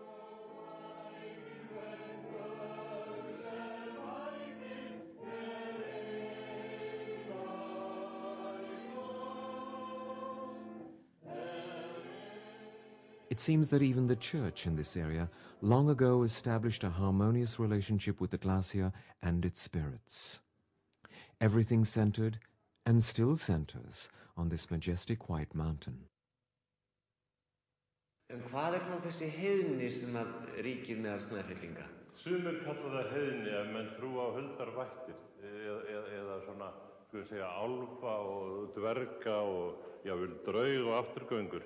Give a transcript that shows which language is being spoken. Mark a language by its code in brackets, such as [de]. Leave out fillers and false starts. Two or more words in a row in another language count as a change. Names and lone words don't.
[en] It seems that even the church in this area long ago established a harmonious relationship with the glacier and its spirits. Everything centered, and still centers, on this majestic white mountain. [is] En hvað þá þessi heiðni sem að ríkir meðal Snæfellinga? Sumir kalla það heiðni ef menn trúa á huldarvættir eða svona, sko segja, álfa og dverga og jável draug og afturgöngur.